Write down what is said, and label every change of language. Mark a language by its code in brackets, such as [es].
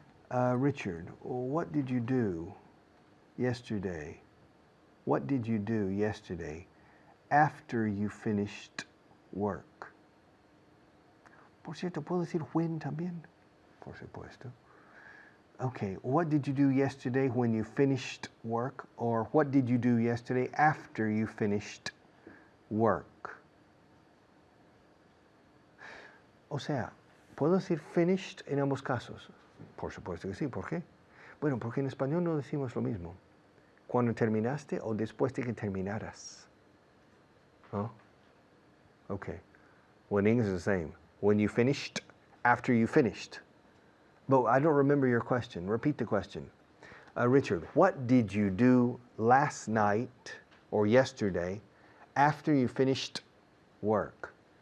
[en] Richard, what did you do yesterday? What did you do yesterday after you finished work? [es] Por cierto, ¿puedo decir when también? Por supuesto. [en] Okay, what did you do yesterday when you finished work? Or what did you do yesterday after you finished work? [es] O sea, ¿puedo decir finished en ambos casos? Por supuesto que sí. ¿Por qué? Bueno, porque en español no decimos lo mismo. Cuando terminaste o después de que terminaras. [en] Huh? Okay. Well, in English it's the same. When you finished, after you finished. But I don't remember your question. Repeat the question. Richard, what did you do last night or yesterday after you finished work?